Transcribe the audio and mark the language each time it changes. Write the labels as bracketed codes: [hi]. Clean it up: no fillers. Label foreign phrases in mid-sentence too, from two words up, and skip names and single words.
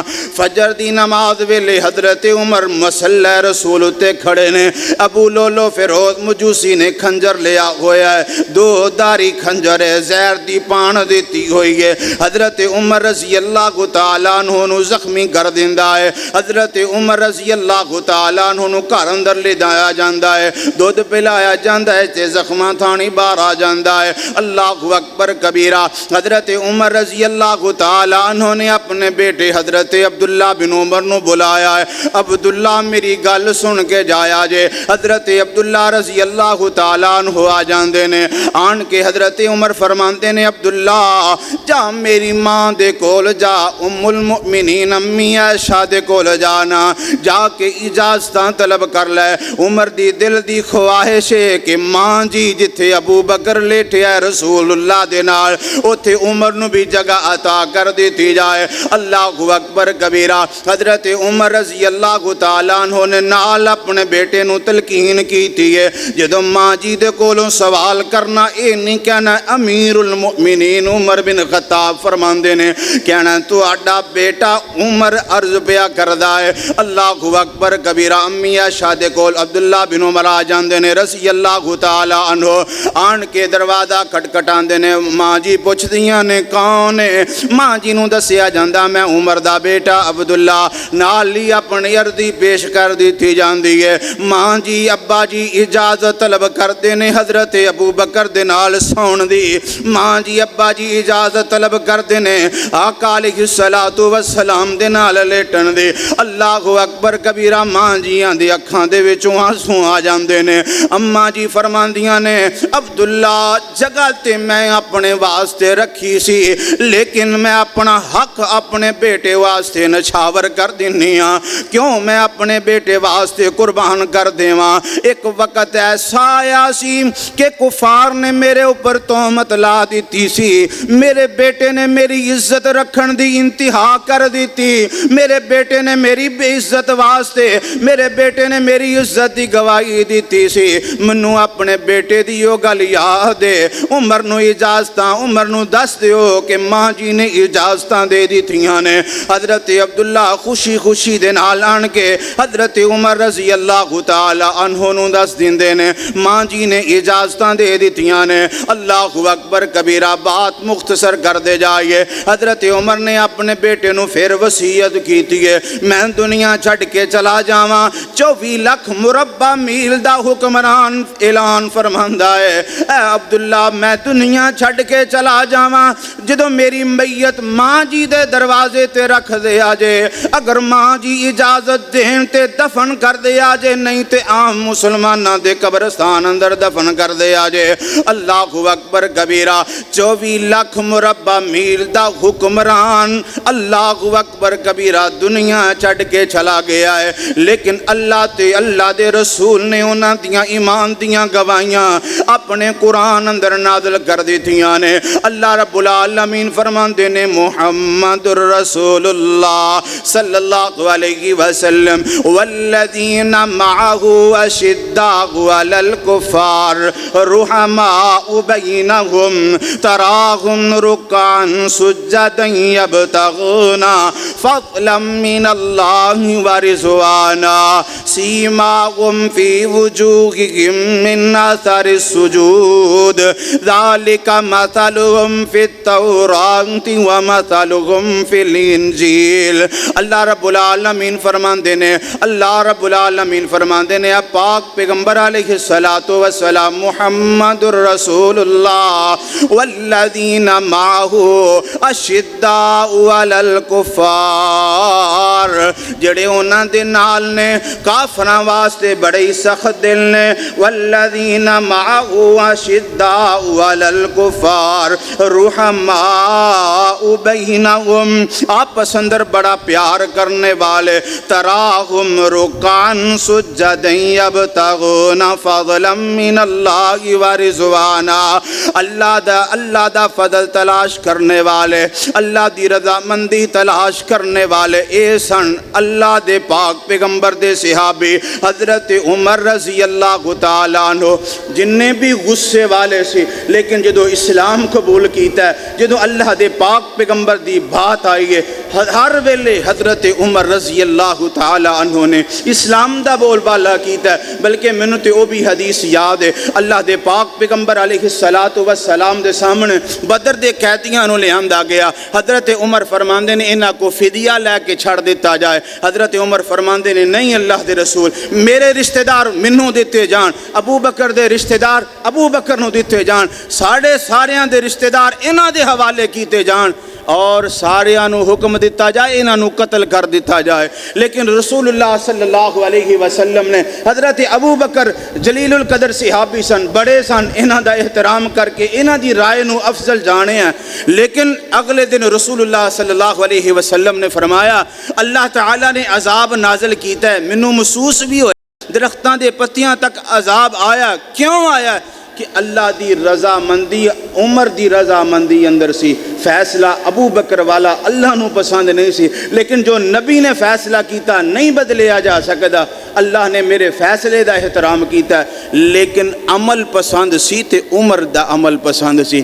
[pa] فجر دی نماز ویلے حضرت عمر مسلح رسول تے کھڑے نے، ابو لولو فیروز مجوسی نے کھنجر لیا ہویا ہے، دو داری کھنجر ہے، زہر دی پان دیتی ہوئی ہے۔ حضرت عمر [ar] رضی اللہ تعالیٰ عنہ [pa] نو زخمی کر دیندا ہے. حضرت عمر [ar] رضی اللہ تعالیٰ عنہ [pa] نو گھر اندر لے جایا جاندا ہے, دودھ پلایا جاندا ہے تے زخماں تھانی باہر آ جاندا ہے. [ar] اللہ اکبر کبیرہ. [pa] حضرت عمر [ar] رضی اللہ تعالیٰ عنہ [pa] نے اپنے بیٹے حضرت عبداللہ بن عمر نو بلایا ہے. عبداللہ میری گل سن کے جایا جے. حضرت عبداللہ [ar] رضی اللہ تعالیٰ عنہ [pa] آ جاندے نے. آن کے حضرت عمر فرماندے نے عبداللہ جا میری ماں دے کول جا, [ar] ام المؤمنین [pa] امی عائشہ دے کول جانا, جا کے اجازتاں طلب کر لے. عمر دی دل دی خواہش ہے کہ ماں جی جتھے ابو بکر لیٹے ہے رسول اللہ دے نال اوتھے عمر نو بھی جگہ عطا کر دیتی جائے. [ar] اللہ اکبر کبیرہ. [pa] حضرت عمر [ar] رضی اللہ تعالیٰ عنہ [pa] نے نال اپنے بیٹے نو تلقین کیتی ہے. جدوں ماں جی دے کولوں سوال کرنا اے نہیں کہنا [ar] امیر المؤمنین [pa] عمر بن خطاب فرماندے نے, کہنا تہاڈا بیٹا عمر عرض پیا کردا ہے. [ar] اللہ اکبر کبیرہ. [pa] امی عائشہ دے کول عبداللہ بن عمر آ جاندے نے [ar] رضی اللہ تعالیٰ عنہ. [pa] آن کے دروازہ کھٹکھٹاندے نے. ماں جی پوچھدیاں نے کون ہے؟ ماں جی نو دسیا جاندا میں عمر دا بیٹا عبداللہ. نال ہی اپنی عرضی پیش کر دیتی جاندی ہے. ماں جی ابا جی اجازت طلب کردے نے حضرت ابو بکر دے نال سون دی. ماں جی ابا جی اجازت طلب کردے نے آقا [ar] علیہ الصلوۃ والسلام [pa] دے نال لیٹن دی. [ar] اللہ اکبر کبیرہ. [pa] ماں جیاں دی اکھاں دے وچوں آنسو آ جاندے نے. اماں جی فرماندیاں نے عبداللہ جگہ تے میں اپنے واسطے رکھی سی لیکن میں اپنا حق اپنے بیٹے واسطے نچھاور کر دینی ہاں. کیوں میں اپنے بیٹے واسطے قربان کر دیواں؟ ایک وقت ایسا آیا سی کہ کفار نے میرے اوپر تہمت لا دیتی سی. میرے بیٹے نے میری عزت رکھن دی انتہا کر دیتی. میرے بیٹے نے میری بے عزت واسطے میرے بیٹے نے میری عزت دی گواہی دیتی سی. منو اپنے بیٹے دی وہ گل یاد ہے. عمر نو اجازتاں عمر نو دس دیو کہ ماں جی نے اجازتاں دے دیتیاں نے. حضرت عبداللہ خوشی خوشی دے نال آن کے حضرت عمر [ar] رضی اللہ تعالی عنہ [pa] نو دس دیندے نے ماں جی نے اجازتاں دے دیتیاں نے. [ar] اللہ اکبر کبیرہ. [pa] بات مختصر کر دے جائیے. حضرت عمر نے اپنے بیٹے نو پھر وصیت کیتی ہے میں دنیا چھڈ کے چلا جاواں. 24 لاکھ مربع میل دا حکمران اعلان فرماندا ہے اے عبداللہ میں دنیا چھڈ کے چلا جاواں. جدوں میری میت ماں جی دے دروازے تے رکھ دے آجے, اگر ماں جی اجازت دین تے دفن کر دے آجے, نہیں تے عام مسلماناں دے قبرستان اندر دفن کر دے آجے. [ar] اللہ اکبر کبیرہ. [pa] 24 لاکھ مربع میل دا حکمران [ar] اللہ اکبر کبیرہ [pa] دنیا چھڈ کے چلا گیا ہے. لیکن اللہ دے رسول نے انہاں دیاں ایمان دیاں گواہیاں اپنے قرآن اندر نازل کر دیتیاں نے. [ar] اللہ رب العالمین [pa] فرماندے نے [ar] محمد الرسول اللہ صلی اللہ علیہ وسلم والذین معہ اشداء علی الکفار رحماء بینہم تراہم رکعا سجدا یبتغون فضلا من اللہ ورضوانا سیماہم فی وجوہہم من اثر السجود ذالک مثلہم فی التوراۃ ومثلہم فی الانجیل. اللہ رب العالمین [pa] فرماندے نے پاک پیغمبر [ar] علیہ الصلوۃ والسلام محمد الرسول اللہ والذین معہ اشداء علی الکفار [pa] جڑے انہاں دے نال نے کافراں واسطے بڑے سخت دل نے. [ar] والذین معہ اشداء علی الکفار رحماء بینہم [pa] آپس اندر بڑا پیار کرنے والے. [ar] تراہم رکعا سجدا یبتغون فضلا من اللہ ورضوانا [pa] اللہ دا فضل تلاش کرنے والے, اللہ دی رضامندی تلاش کرنے والے. اے سن اللہ دے پاک پیغمبر دے صحابی حضرت عمر [ar] رضی اللہ تعالیٰ عنہ [pa] جننے بھی غصے والے سی لیکن جدو اسلام قبول کیتا ہے, جدو اللہ دے پاک پیغمبر دی بات آئی ہے، ہر ویلے حضرت عمر [ar] رضی اللہ تعالی عنہ [pa] نے اسلام دا بول بالا کیتا ہے۔ بلکہ مینوں تے او بھی حدیث یاد ہے، اللہ دے پاک پیغمبر [ar] علیہ السلام [pa] دے سامنے بدر دے قیدیاں نوں لے آندا گیا، حضرت عمر فرماندے نے انہاں کو فدیہ لے کے چھڑ دیتا جائے۔ حضرت عمر فرماندے نے نہیں اللہ دے رسول، میرے رشتہ دار مینوں دیتے جان، ابو بکر دے رشتہ دار ابو بکر نوں دیتے جان، ساریاں دے رشتہ دار انہاں دے حوالے کیتے جان، اور ساریاں نوں حکم دیتا جائے انہاں نوں قتل کر دیتا جائے۔ لیکن رسول اللہ [ar] صلی اللہ علیہ وسلم [pa] نے حضرت ابو بکر جلیل القدر صحابی سن، بڑے سن، انہاں دا احترام کر کے انہاں دی رائے نوں افضل جانے ہیں۔ لیکن اگلے دن رسول اللہ [ar] صلی اللہ علیہ وسلم [pa] نے فرمایا اللہ تعالیٰ نے عذاب نازل کیتا ہے، مینوں محسوس بھی ہویا، درختاں دے پتیاں تک عذاب آیا۔ کیوں آیا؟ کہ اللہ دی رضا مندی، عمر دی رضا مندی اندر سی، فیصلہ ابو بکر والا اللہ نو پسند نہیں سی، لیکن جو نبی نے فیصلہ کیتا نہیں بدلیا جا سکتا، اللہ نے میرے فیصلے دا احترام کیتا ہے، لیکن عمل پسند سی تے عمر دا عمل پسند سی۔